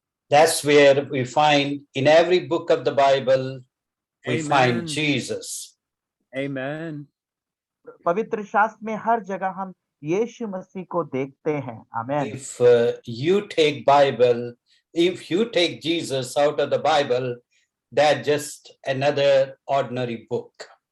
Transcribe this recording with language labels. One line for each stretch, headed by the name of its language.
English: That's where we find in every book of the Bible, we Amen. find Jesus. Amen.
Hindi: पवित्र शास्त्र में हर जगह हम यीशु मसीह को देखते हैं. आमेन.
English: If you take Bible, if you take Jesus out of the Bible, that's just another ordinary book.